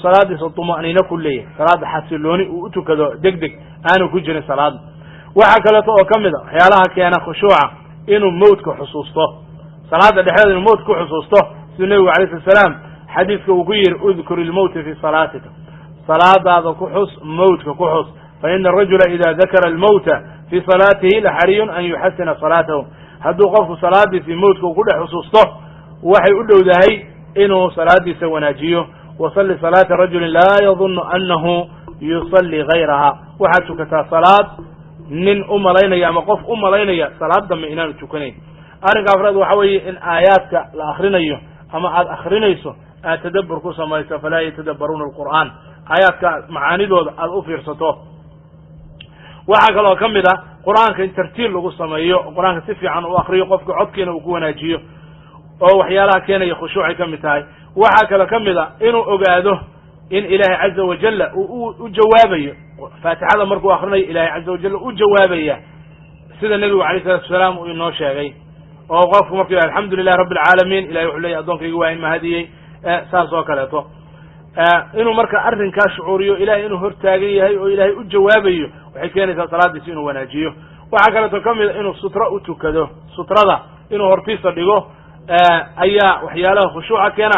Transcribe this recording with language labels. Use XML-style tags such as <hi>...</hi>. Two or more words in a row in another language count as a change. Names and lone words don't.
<so>salaadiisa tuma'niino ku leeyahay salaada xasilooni uu u tukado degdeg aanu ku jirin salaada waxa kale oo kamid ah waxyaalaha keena khushuuca inuu mawdka xusuusto salaada dhexdeeda inuu mawdka xusuusto sida nabiga</so> <ar>عليه السلام</ar> <so>xadiiska uu ku yiri</so> <ar>اذكر الموت في صلاتك</ar> <so>salaada ku xus mawdka ku xus</so> <ar>فإن الرجل إذا ذكر الموت في صلاته لحري أن يحسن صلاته</ar> <so>haduu qofku salaadiisa mawdka ku dhex xusuusto waxay u dhowdahay inuu salaadiisa wanaajiyo</so> <ar>وصل صلاة رجل لا يظن أنه يصلي غيرها</ar> <so>waxa tukata salaad nin umalaynaya ama qof umalaynaya salaada ma inaan tukanayn arrinka afraad waxa weeye in aayaadka la akhrinayo ama aad akhrinayso aad tadabbur ku samayso</so> <ar>فلا يتدبرون القرآن</ar> <so>aayaadka macaanidooda aad u fiirsato waxa kaloo kamid ah quraanka in tartiil lagu sameeyo quraanka si fiican u akhriyo qofka codkiina uu ku wanaajiyo oo waxyaalaha keenaya khushuuci kamid tahay waxa kaloo kamid ah inuu ogaado in ilaahi</so> <ar>عز وجل</ar> <so>uu jawaabayo faatixada markuu akhrinayo ilaahi</so> <ar>عز و</ar> <so>jalla uu jawaabaya sida nabiga</so> <ar>عليه السلام</ar> <so>uu inoo sheegay oo qofku markuu</so> <ar>الحمد لله رب العالمين</ar> <so>ilaahi wuxuu leeyahay adoonkayga waa in mahadiyay saas oo kaleeto inuu marka arrinkaa shucuuriyo ilaahi inuu hortaagan yahay oo ilaahi u jawaabayo waxay keenaysaa salaadiisa inuu wanaajiyo waxa kaleeto kamid inuu sutra u tukado sutrada inuu hortiisa dhigo ayaa waxyaalaha khushuuca keena</so>